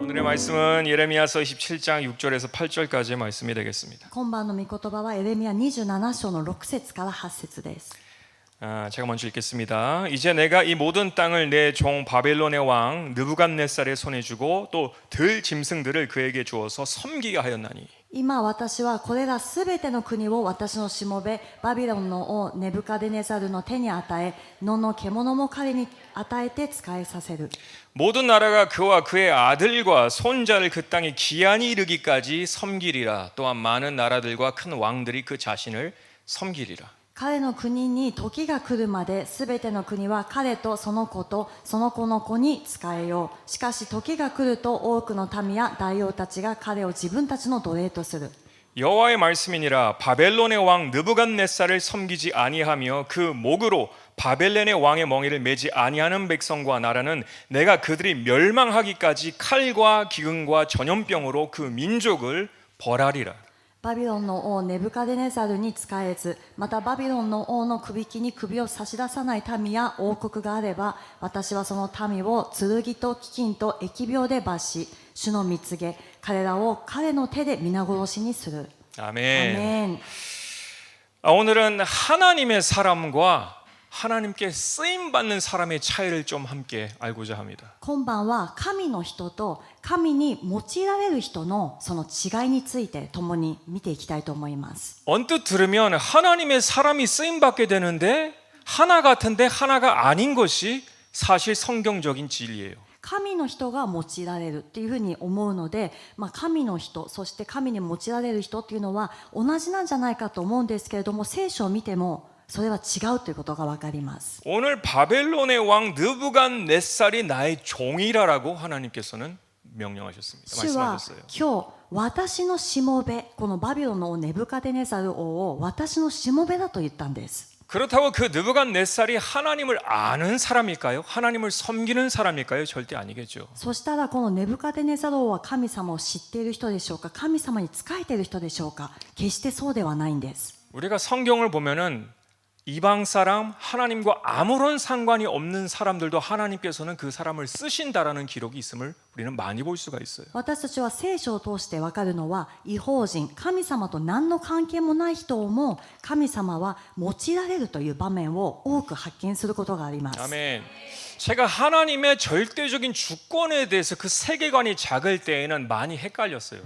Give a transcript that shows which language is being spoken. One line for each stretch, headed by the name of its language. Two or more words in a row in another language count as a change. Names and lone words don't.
Korean: 말씀은 예레미야서 27장 6절에서 8절까지의 말씀이 되겠습니다.
Japanese: 今晩の御言葉はエレミヤ27章の6節から8節です。
Korean: 제가 먼저 읽겠습니다. 이제 내가 이 모든 땅을 내 종 바벨론의 왕 느부갓네살의 손에 주고 또 들 짐승들을 그에게 주어서 섬기게 하였나니
Japanese: 今私はこれらすべての国を私のしもべバビロンの王ネブカデネザルの手に与え野の獣も彼に与えて仕えさせる。
Korean: 모든 나라가 그와 그의 아들과 손자를 그 땅에 기한이 이르기까지 섬기리라. 또한 많은 나라들과 큰 왕들이 그 자신을 섬기리라.
Japanese: 彼の国に時が来るまで、すべての国は彼とその子とその子の子に仕えよう。しかし時が来ると多くの民や大王たちが彼を自分たちの奴隷とする。
Korean: 여호와의 말씀이니라. 바벨론의 왕 느부갓네살을 섬기지 아니하며 그 목으로 바벨론의 왕의 멍에를 매지 아니하는 백성과 나라는 내가 그들이 멸망하기까지 칼과 기근과 전염병으로 그 민족을 벌하리라.
Japanese: バビロンの王ネブカデネザルに仕えず、またバビロンの王の首輝に首を差し出さない民や王国があれば、私はその民を剣と飢饉と疫病で罰し、主の蜜げ、彼らを彼の手で皆殺しにする。
Korean: 아멘. 아멘. 오늘은 하나님의 사람과 하나님께 쓰임 받는 사람의 차이를 좀 함께 알고자 합니다.
Japanese: 今晩は神の人と神に用いられる人のその違いについて共に見ていきたいと思います。
Korean: 언뜻 들으면 하나님의 사람이 쓰임 받게 되는데 하나 같은데 하나가 아닌 것이 사실 성경적인 진리예요.
Japanese: 神の人が用いられるっていうふうに思うので、神の人、そして神に用いられる人っていうのは同じなんじゃないかと思うんですけれども、聖書を見てもそれは違うということが分かります。
Korean: 오늘 바벨론의 왕 느부갓네살이 나의 종이라라고 하나님께서는 명령하셨습니다.
Japanese: 主は
Korean: 말씀하셨어요.
Japanese: 今日私のしもべ、このバビロンの王ネブカデネザル王を私のしもべだと言ったんです。
Korean: 그렇다고 그 느부갓네살이 하나님을 아는 사람일까요? 하나님을 섬기는 사람일까요? 절대 아니겠죠.
Japanese: そしたらこのネブカデネザル王は神様を知っている人でしょうか、神様に仕えている人でしょうか。決してそうではないんです。
Korean: 우리가 성경을 보면은 이방 사람, 하나님과 아무런 상관이 없는 사람들도 하나님께서는 그 사람을 쓰신다라는 기록이 있음을 우리는 많이 볼 수가 있어요.
Japanese: 私たちは聖書を通して分かるのは、異邦人、神様と何の関係もない人をも神様は用いられるという場面を多く発見することがあります。
Korean: 아멘. 제가 하나님의 절대적인 주권에 대해서 그 세계관이 작을 때에는 많이 헷갈렸어요.